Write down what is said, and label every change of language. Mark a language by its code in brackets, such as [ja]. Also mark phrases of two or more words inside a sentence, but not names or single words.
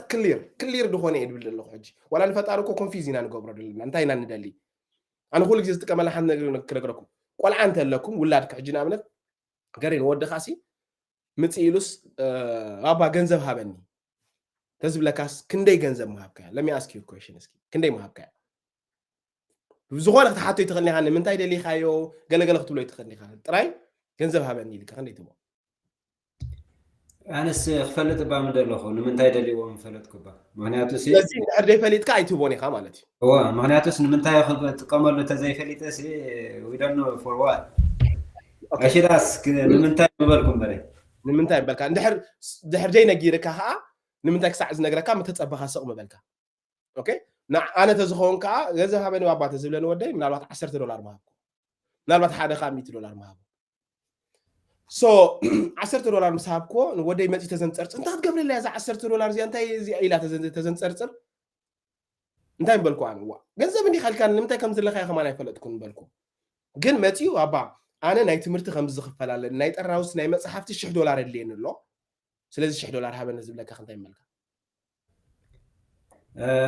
[ti] ክሊር ድኾነ እየ ድብል ዘለኹ ሕጂ ዋላ ንፈጣሪ እኮ ኮንፊዝ ኢና ንገብሮ ዘለና እንታይ ኢና ንደሊ ኣነ ኩሉ ግዜ ዝጥቀመላ ሓንቲ ነገር ክነግረኩም ቆልዓ እንተለኩም ውላድካ ሕጂ ንኣብነት ገሬን ወድኻሲ ምፅእ ኢሉስ ኣባ ገንዘብ ሃበኒ ተዝብለካስ ክንደይ ገንዘብ ምሃብካ [en] let me ask you a question [ti] እስኪ ክንደይ ምሃብካ ዝኾነ ክትሓቶ ይትኽእል ኢኻ ንምንታይ ደሊኻዮ ገለገለ ክትብሎ ይትኽእል ኢኻ ጥራይ ገንዘብ ሃበኒ ኢልካ ክንደይ ትብሎ ኣነስ ክፈልጥ ባ ምደለኹ ንምንታይ ደልይዎ ምፈለጥኩ ባ ምክንያቱ ስለዚ ድሕር ደይፈሊጥካ ኣይትቦን ኢኻ ማለት እዩ ምክንያቱስ ንምንታይ ክጥቀመሉ ተዘይፈሊጠሲ [en] we don't know for what [ti] ኣሽዳስ ንምንታይ ምበልኩም በለይ ንምንታይ በልካ ድሕር ደይ ነጊርካ ከዓ ንምንታይ ክሳዕ ዝነግረካ ምተፀበኻ ስቕ ምበልካ ኦኬ ኣነ ተዝኸውን ከዓ ገንዘብ ሃበኒ ባባ ተዝብለኒ ወደይ ምናልባት $10 ምሃብኩ ምናልባት ሓደ ከዓ $100 ምሃብኩ ሶ $10 ምስ ሃብክዎ ወደይ መፂ ተዘንፀርፅር እንታይ ክትገብርላ እዛ $10 እዚኣ እንታይ እዚኣ ኢላ ተዘንፀርፅር እንታይ ምበልኩ ኣነ ዋ ገንዘብ እንዲኻ ኢልካ ንምንታይ ከም ዘለካ ከማን ኣይፈለጥኩን ምበልኩ ግን መፂኡ ኣባ ኣነ ናይ ትምህርቲ ከምዚ ዝኽፈል ኣለኒ ናይ ጠራውስ ናይ መፅሓፍቲ $100 የድልየኒ ኣሎ ስለዚ $100 ሃበኒ ዝብለካ ክንታይ መልካ